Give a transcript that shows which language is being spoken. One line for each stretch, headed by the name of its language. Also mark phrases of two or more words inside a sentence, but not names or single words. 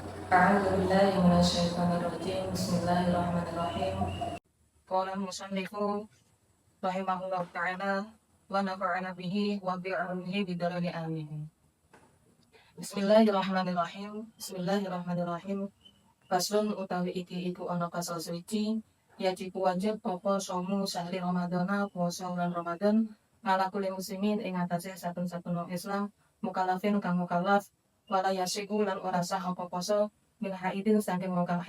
Arabic: أعوذ بالله من الشيطان الرجيم بسم الله الرحمن الرحيم قال المصنف رحمه الله تعالى ونفعنا به وبعلمه بدرجة آمين. بسم الله الرحمن الرحيم. بسم الله الرحمن الرحيم.
Javanese: Faslun utawi iki iku ana pasal suci yajib wajib apa
Arabic: صوم شهر رمضان
Javanese: puasa bulan Ramadan ngalakuli muslimin ing atase saben-saben wong Islam mukallafin kang mukallaf
Arabic: ولا يصح
Javanese: lan ora sah apa poso
Arabic: من حائض
Javanese: saking wong kang